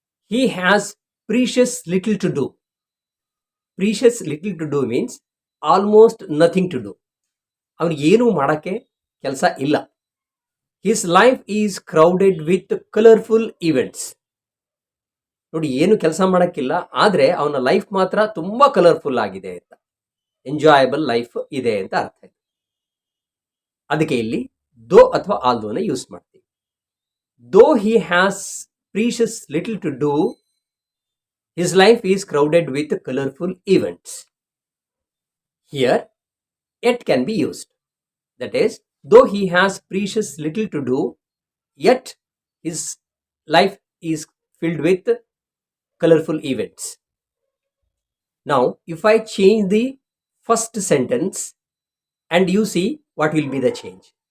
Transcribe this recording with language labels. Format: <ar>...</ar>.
<en>He has precious little to do. Precious little to do means almost nothing to do.</en> <kn>ಅವನಿಗೆ ಏನು ಮಾಡಕ್ಕೆ ಕೆಲಸ ಇಲ್ಲ.</kn> <en>His life is crowded with colorful events.</en> <kn>ನೋಡಿ, ಏನು ಕೆಲಸ ಮಾಡಕ್ಕಿಲ್ಲ, ಆದ್ರೆ ಅವನ ಲೈಫ್ ಮಾತ್ರ ತುಂಬಾ ಕಲರ್ಫುಲ್ ಆಗಿದೆ ಅಂತ, ಎಂಜಾಯಬಲ್ ಲೈಫ್ ಇದೆ ಅಂತ ಅರ್ಥ ಇದೆ. ಅದಕ್ಕೆ ಇಲ್ಲಿ ದೋ ಅಥವಾ ಆಲ್ದೋನ ಯೂಸ್ ಮಾಡ್ತೀವಿ.</kn> <en>Though he has precious little to do, his life is crowded with colourful events. Here yet can be used. That is, though he has precious little to do, yet his life is filled with colorful events. Now, if I change the first sentence and you see what will be the change.</en>